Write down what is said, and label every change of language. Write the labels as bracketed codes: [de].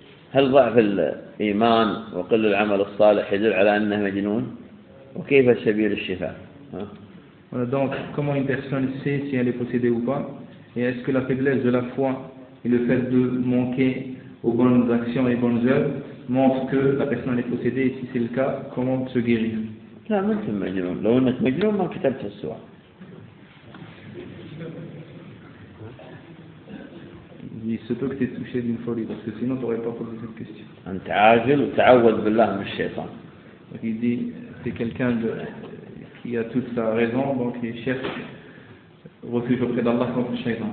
[ar] هل ضعف الإيمان وقل العمل الصالح يدل على أنه مجنون؟ وكيف سبيل الشفاء؟ [fr] Voilà, donc comment une personne sait si elle est possédée ou pas? Et est-ce que la faiblesse de la foi et le fait de manquer aux bonnes actions et bonnes œuvres montre que la personne est possédée? Et si c'est le cas, comment se guérir? [ar] لا ما أنت مجنون. لو أنك مجنون ما كتبت السورة. [fr] Il se peut que tu aies touché d'une folie, parce que sinon tu n'aurais pas posé cette question. [ar] أنت عاجل وتعود بالله من الشيطان. [fr] Donc il dit, c'est quelqu'un de, qui a toute sa raison, donc il cherche refuge auprès d'Allah contre le shaitan.